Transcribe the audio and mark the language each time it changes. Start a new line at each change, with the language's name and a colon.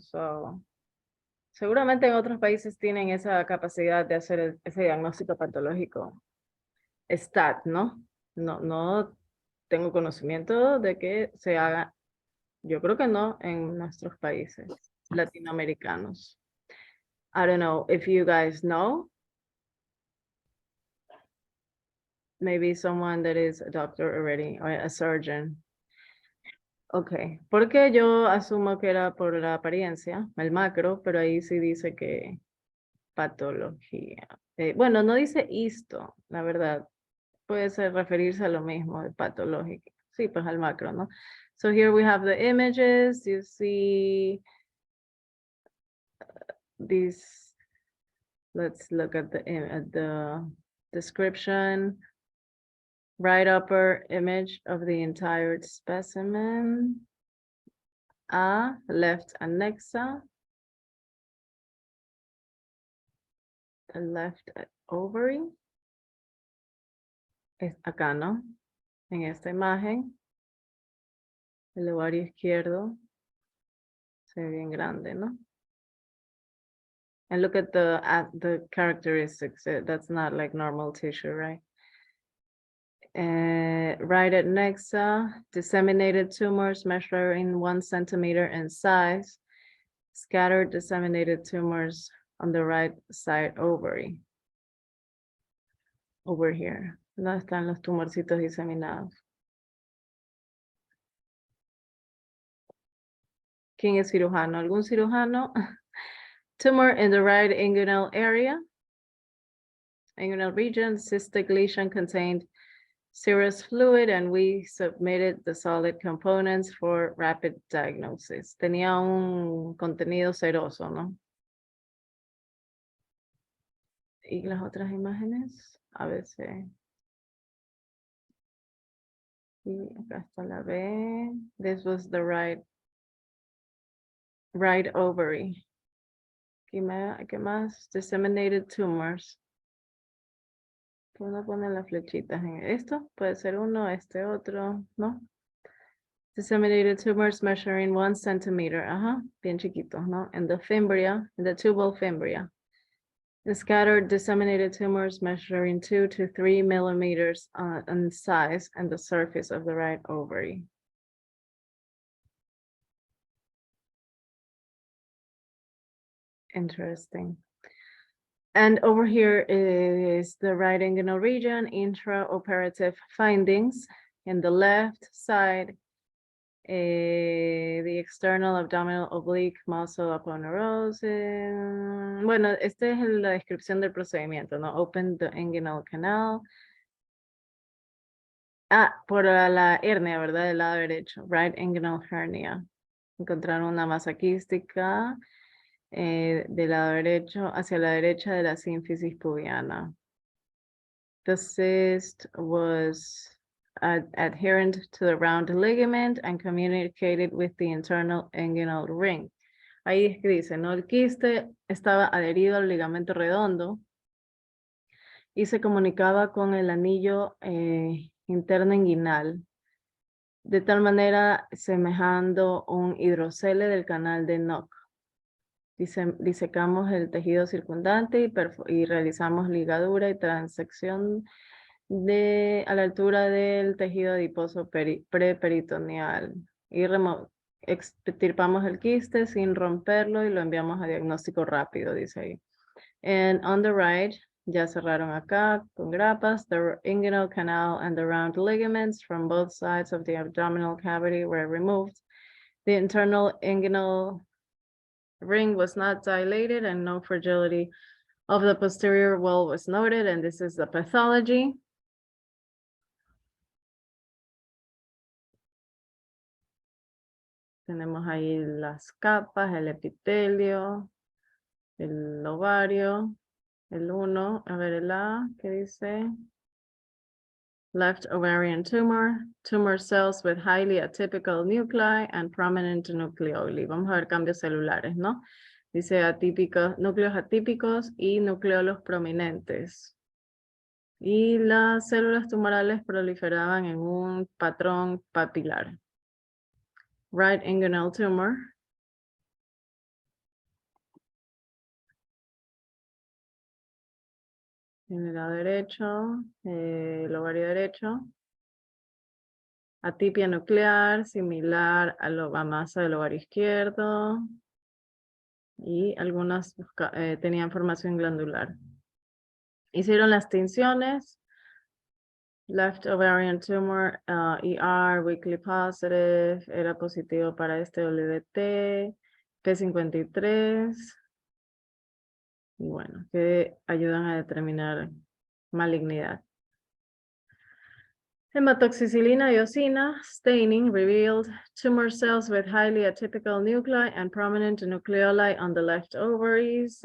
Spanish: So, seguramente en otros países tienen esa capacidad de hacer ese diagnóstico patológico. STAT, ¿no? No tengo conocimiento de que se haga. Yo creo que no en nuestros países latinoamericanos.
English: I don't know if you guys know. Maybe someone that is a doctor already or a surgeon.
Spanish: Ok, porque yo asumo que era por la apariencia, el macro, pero ahí sí dice que patología. Bueno, no dice histo, la verdad. Puede ser referirse a lo mismo, de patológico. Sí, pues al macro, ¿no?
English: So here we have the images. You see these. Let's look at the description. Right upper image of the entire specimen. Left anexa. The left ovary.
Spanish: Es acá, ¿no? En esta imagen. El ovario izquierdo. Se ve bien grande, ¿no?
English: And look at the characteristics. That's not like normal tissue, right? Right at nexa, disseminated tumors measuring 1 centimeter in size, scattered disseminated tumors on the right side ovary. Over here.
Spanish: ¿Dónde están los tumorcitos diseminados? ¿Quién es cirujano? ¿Algún cirujano?
English: Tumor in the right inguinal area. Inguinal region, cystic lesion contained serous fluid, and we submitted the solid components for rapid diagnosis.
Spanish: Tenía un contenido seroso, ¿no? ¿Y las otras imágenes? A ver si. Y acá está la B.
English: This was the right ovary.
Spanish: ¿Qué más?
English: Disseminated tumors.
Spanish: Uno pone las flechitas en esto. Puede ser uno, este otro, ¿no?
English: Disseminated tumors measuring 1 centimeter.
Spanish: Ajá, bien chiquitos, ¿no?
English: In the fimbria, in the tubal fimbria. The scattered disseminated tumors measuring 2 to 3 millimeters in size and the surface of the right ovary. Interesting. And over here is the right inguinal region, intraoperative findings. In the left side, the external abdominal oblique muscle aponeurosis.
Spanish: Bueno, esta es la descripción del procedimiento, ¿no?
English: Open the inguinal canal.
Spanish: Por la hernia, ¿verdad? Del lado derecho,
English: right inguinal hernia.
Spanish: Encontraron una masa quística del lado derecho, hacia la derecha de la sínfisis pubiana.
English: The cyst was adherent to the round ligament and communicated with the internal inguinal ring.
Spanish: Ahí es que dice, ¿no? El quiste estaba adherido al ligamento redondo y se comunicaba con el anillo interno inguinal, de tal manera semejando un hidrocele del canal de Nuck. Disecamos el tejido circundante y realizamos ligadura y transección a la altura del tejido adiposo preperitoneal. Y extirpamos el quiste sin romperlo y lo enviamos a diagnóstico rápido, dice ahí.
English: And on the right,
Spanish: ya cerraron acá con grapas,
English: the inguinal canal and the round ligaments from both sides of the abdominal cavity were removed. The internal inguinal ring was not dilated and no fragility of the posterior wall was noted, and this is the pathology.
Spanish: Tenemos ahí las capas, el epitelio, el ovario, el 1, a ver el A, ¿qué dice?
English: Left ovarian tumor cells with highly atypical nuclei and prominent nucleoli.
Spanish: Vamos a ver cambios celulares, ¿no? Dice núcleos atípicos y nucleolos prominentes. Y las células tumorales proliferaban en un patrón papilar.
English: Right inguinal tumor.
Spanish: En el lado derecho, el ovario derecho. Atipia nuclear, similar a la masa del ovario izquierdo. Y algunas tenían formación glandular. Hicieron las tinciones.
English: Left ovarian tumor, ER, weekly positive,
Spanish: era positivo para este
English: WT, P53.
Spanish: Y bueno, que ayudan a determinar malignidad.
English: Hematoxicilina eosina staining revealed tumor cells with highly atypical nuclei and prominent nucleoli on the left ovaries.